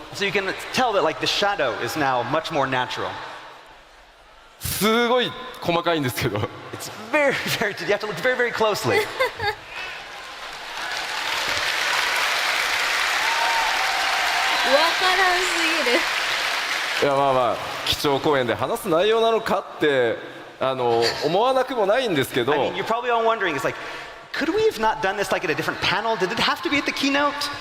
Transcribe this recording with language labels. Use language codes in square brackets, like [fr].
[en] So you can tell that like the shadow is now much more natural. [ja] すごい細かいんですけど。 [en] It's very, very, you have to look very, very closely. [ja] わからんすぎる。いやまあまあ基調講演で話す内容なのかって思わなくもないんですけど。 [en] I mean, you're probably all wondering, it's like, could we have not done this like at a different panel? Did it have to be at the keynote?